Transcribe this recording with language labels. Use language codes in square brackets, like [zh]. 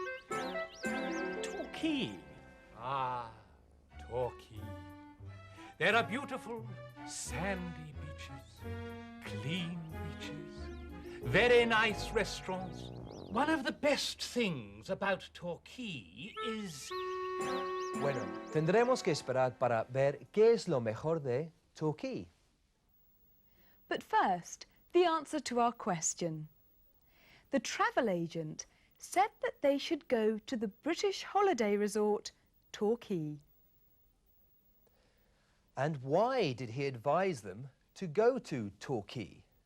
[en] Torquay? Ah, Torquay. There are beautiful sandy beaches, clean beaches, very nice restaurants. One of the best things about Torquay is... [es] Bueno, tendremos que esperar para ver qué es lo mejor de Torquay. [en] But first, the answer to our question. The travel agent said that they should go to the British holiday resort, Torquay. And why did he advise them to go to Torquay?